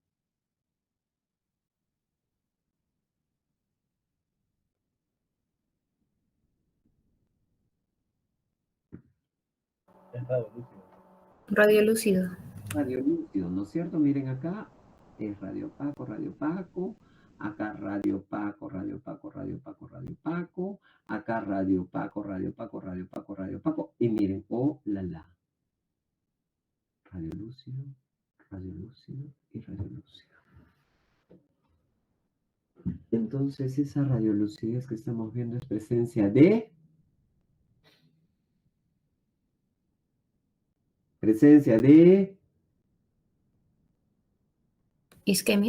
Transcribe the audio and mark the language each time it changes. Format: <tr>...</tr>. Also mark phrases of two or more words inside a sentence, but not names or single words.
<es>Es radiolúcido. Radiolúcido. Radiolúcido, ¿no es cierto? Miren acá, es radiopaco, radiopaco. Acá radiopaco, radiopaco, radiopaco, radiopaco. Acá radiopaco, radiopaco, radiopaco, radiopaco. Y miren,</es> <fr>oh la la.</fr> <es>Radiolúcido, radiolúcido y radiolúcido. Entonces, esa radiolucidez que estamos viendo es presencia de Isquemia.</es>